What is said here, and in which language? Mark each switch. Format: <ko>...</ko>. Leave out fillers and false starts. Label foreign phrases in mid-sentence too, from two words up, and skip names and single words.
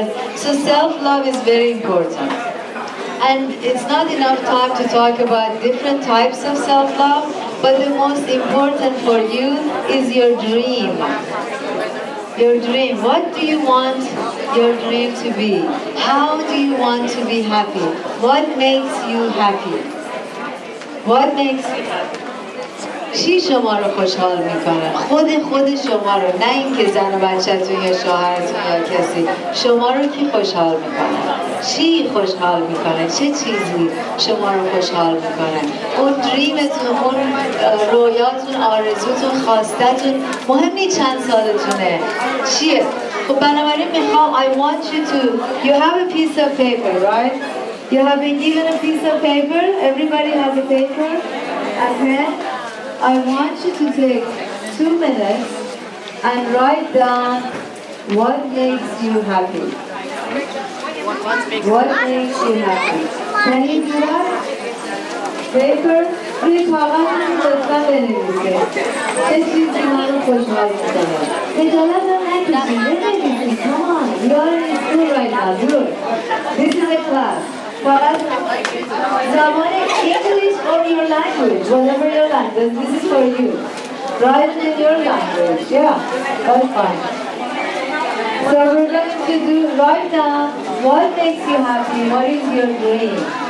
<en>So self-love is very important. And it's not enough time to talk about different types of self-love, but the most important for you is your dream. Your dream. What do you want your dream to be? How do you want to be happy? What makes you happy? What makes</en> <fa>چی شما رو خوشحال میکنه؟ خود شما رو، نه اینکه زن و بچه‌تون یا شوهرتون یا کسی. شما رو کی خوشحال میکنه؟ چی خوشحال میکنه؟ چه چیزی شما رو خوشحال میکنه؟ اون دریمتون، اون رویاتون، آرزوتون، خواستتون، مهم نیست چند سالتونه. چیه؟ خب بنابراین میخوام</fa> <en>I want you to, you have a piece of paper, right? You have been given a piece of paper. Everybody has a paper, a pen. I want you to take 2 minutes and write down what makes you happy. What makes you happy? Can you do that? Paper.</en> <fa>روی کاغذ لطفاً بنویسید. چه چیزی من رو خوشحال می‌کنه؟ خجالت نکشید. بنویسید.</fa> <en>Come on. You are in school right now. Do it. This is a class.</en> <fa>فقط زبان</fa> <en>English or your language, whatever your language. This is for you. Write in your language. Yeah, that's fine. So we're going to do, write down what makes you happy, what is your dream.</en>